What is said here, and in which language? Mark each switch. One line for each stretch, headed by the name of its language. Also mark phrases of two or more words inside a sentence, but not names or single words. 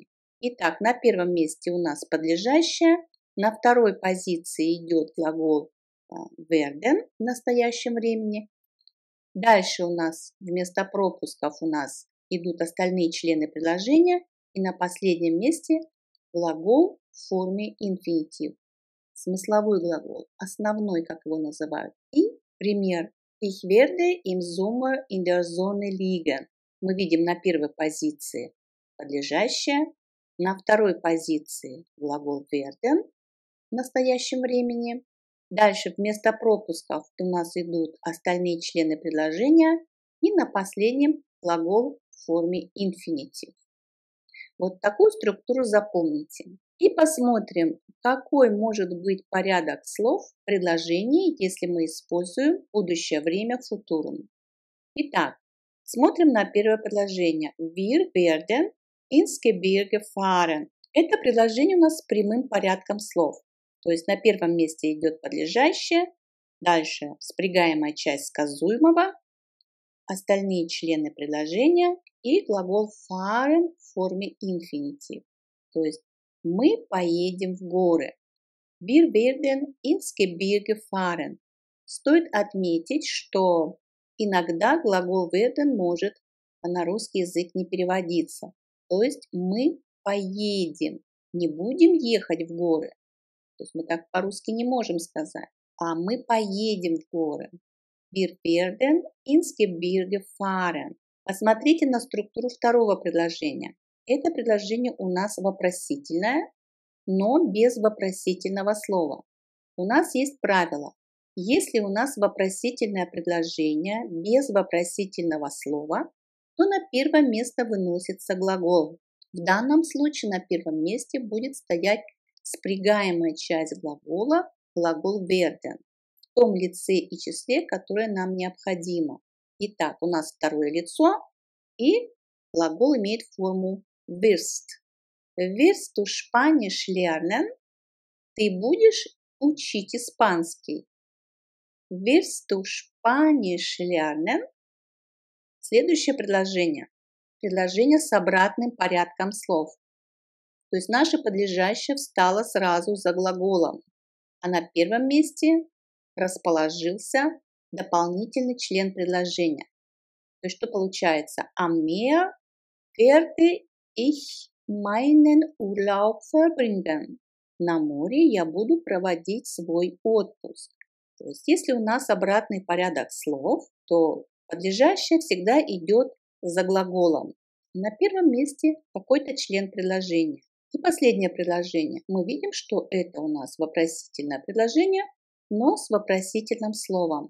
Russian: Итак, на первом месте у нас подлежащее, на второй позиции идет глагол werden в настоящем времени. Дальше у нас вместо пропусков у нас идут остальные члены предложения. И на последнем месте глагол в форме инфинитив. Смысловой глагол, основной, как его называют. И пример.
German: Ich werde im Sommer in der Sonne liegen.
Russian: Мы видим на первой позиции подлежащее. На второй позиции глагол werden в настоящем времени. Дальше вместо пропусков у нас идут остальные члены предложения. И на последнем глагол в форме инфинитив. Вот такую структуру запомните. И посмотрим, какой может быть порядок слов в предложении, если мы используем будущее время футурум. Итак, смотрим на первое предложение.
German: Wir werden ins Gebirge fahren.
Russian: Это предложение у нас с прямым порядком слов. То есть на первом месте идет подлежащее, дальше спрягаемая часть сказуемого, остальные члены предложения и глагол fahren в форме инфинитив. То есть мы поедем в горы.
German: Wir werden ins Gebirge fahren.
Russian: Стоит отметить, что иногда глагол werden может на русский язык не переводиться. То есть мы поедем, не будем ехать в горы. То есть мы так по-русски не можем сказать, а мы поедем в горы.
German: Wir werden ins Gebirge fahren.
Russian: Посмотрите на структуру второго предложения. Это предложение у нас вопросительное, но без вопросительного слова. У нас есть правило. Если у нас вопросительное предложение без вопросительного слова, то на первое место выносится глагол. В данном случае на первом месте будет стоять спрягаемая часть глагола, глагол werden, в том лице и числе, которое нам необходимо. Итак, у нас второе лицо, и глагол имеет форму wirst.
German: Wirst du Spanisch lernen?
Russian: Ты будешь учить испанский.
German: Willst du Spanisch lernen?
Russian: Следующее предложение. Предложение с обратным порядком слов. То есть наше подлежащее встало сразу за глаголом, а на первом месте расположился дополнительный член предложения. То есть что получается?
German: Am Meer werde ich meinen Urlaub verbringen.
Russian: На море я буду проводить свой отпуск. То есть если у нас обратный порядок слов, то подлежащее всегда идет за глаголом. На первом месте какой-то член предложения. И последнее предложение. Мы видим, что это у нас вопросительное предложение, но с вопросительным словом.